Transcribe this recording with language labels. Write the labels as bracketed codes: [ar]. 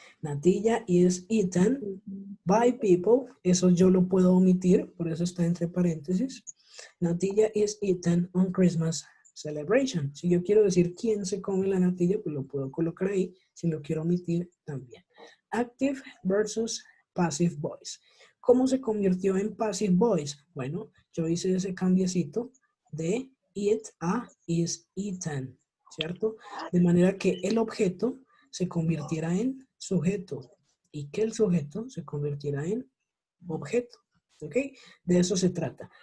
[en] Natilla is eaten by people. [es] Eso yo lo puedo omitir, por eso está entre paréntesis. [en] Natilla is eaten on Christmas celebration. [es] Si yo quiero decir quién se come la natilla, pues lo puedo colocar ahí. Si lo quiero omitir, también. [en] Active versus passive voice. [es] ¿Cómo se convirtió en passive voice? Bueno, yo hice ese cambiecito de eat a is eaten, ¿cierto? De manera que el objeto se convirtiera en sujeto y que el sujeto se convirtiera en objeto, ¿ok? De eso se trata.